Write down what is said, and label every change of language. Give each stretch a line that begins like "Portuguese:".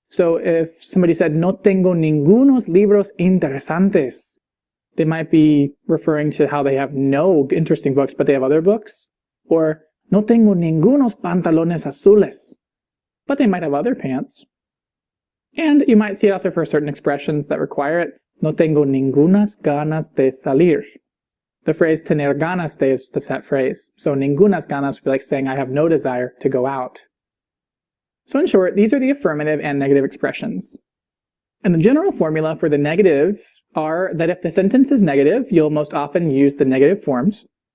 English: So if somebody said,
Spanish: no tengo ningunos libros interesantes,
English: they might be referring to how they have no interesting books, but they have other books. Or,
Spanish: no tengo ningunos pantalones azules,
English: but they might have other pants. And you might see it also for certain expressions that require it.
Spanish: No tengo ningunas ganas de salir.
English: The phrase
Spanish: tener ganas de
English: is the set phrase. So
Spanish: ningunas ganas
English: would be like saying I have no desire to go out. So in short, these are the affirmative and negative expressions. And the general formula for the negative are that if the sentence is negative, you'll most often use the negative forms.